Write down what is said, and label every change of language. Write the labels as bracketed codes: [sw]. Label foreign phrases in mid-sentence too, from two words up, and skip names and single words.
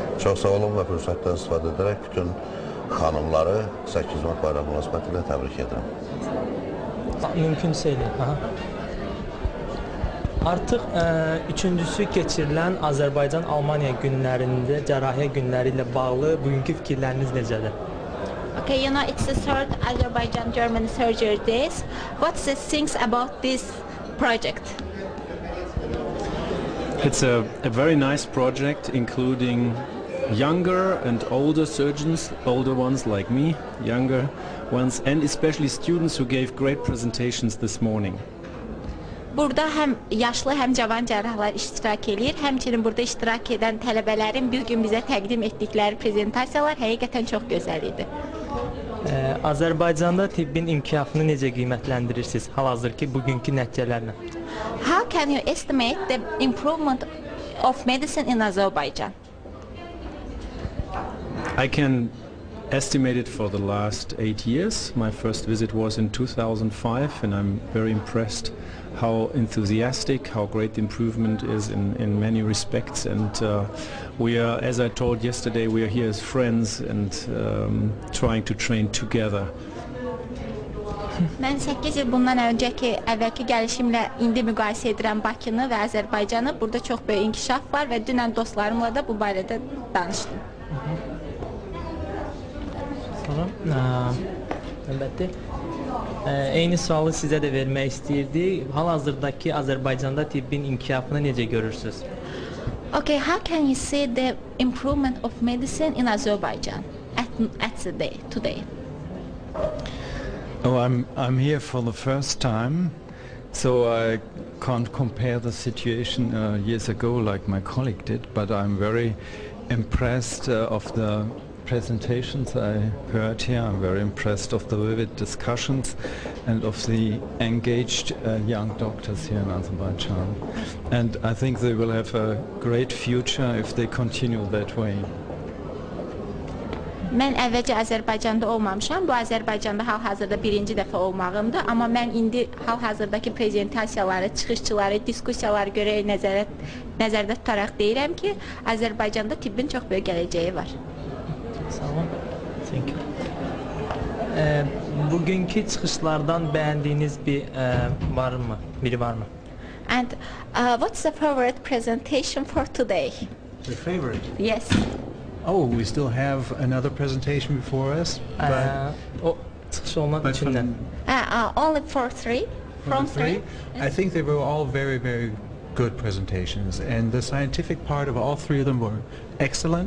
[az] Çox sağ olun və fürsətdən istifadə edərək bütün xanımları 8 Mart bayramı münasibətilə təbrik edirəm. Mümkünsə elə. Artıq üçüncüsü keçirilən Azərbaycan-Almaniya günlərində, cərrahiyyə günləri ilə bağlı bugünkü fikirləriniz necədir? [en] Okay, you know, it's the third Azerbaijan-German surgery days. What's the things about this project? It's a very nice project, including younger and older surgeons, older ones like me, younger ones, and especially students who gave great presentations this morning. [az] Burada həm yaşlı, həm cavan cərrahlar iştirak edir. Həmçinin burada iştirak edən tələbələrin bir gün bizə təqdim etdikləri prezentasiyalar həqiqətən çox gözəl idi. Azərbaycanda tibbin inkişafını necə qiymətləndirirsiniz hal-hazırki bugünkü nəticələrlə? [en] How can you estimate the improvement of medicine in Azerbaijan? I can estimated for the last 8 years. My first visit was in 2005, and I'm very impressed how enthusiastic, how great the improvement is in many respects. And we are, as I told yesterday, we are here as friends and trying to train together. [az] Mən 8 il bundan əvvəlki gəlişimlə indi müqayisə edirəm Bakını və Azərbaycanı. Burada çox böyük inkişaf var və dünən dostlarımla da bu barədə danışdım. Əlbəttə. Eyni sualı sizə də vermək istəyirdik. Hal-hazırdakı Azərbaycanda tibbin inkişafını necə görürsünüz? [en] Okay, how can you see the improvement of medicine in Azerbaijan today? Oh, I'm here for the first time, so I can't compare the situation years ago like my colleague did, but I'm very impressed of the presentations I heard here. I'm very impressed of the vivid discussions and of the engaged young doctors here in Azerbaijan. And I think they will have a great future if they continue that way. [az] Mən əvvəlcə Azərbaycanda olmamışam. Bu Azərbaycanda hal-hazırda birinci dəfə olmağımdır. Amma mən indi hal-hazırdakı prezentasiyaları, çıxışçıları, diskussiyaları görək nəzərdə tutaraq deyirəm ki, Azərbaycanda tibbin çox böyük gələcəyi var. Sağ olun. [en] Thank you. [az] Bugünkü çıxışlardan bəyəndiyiniz biri varmı? [en] And what's the favorite presentation for today? Your favorite? Yes. Oh, we still have another presentation before us. Only for three? From three? I think they were all very, very good presentations, and the scientific part of all three of them were excellent.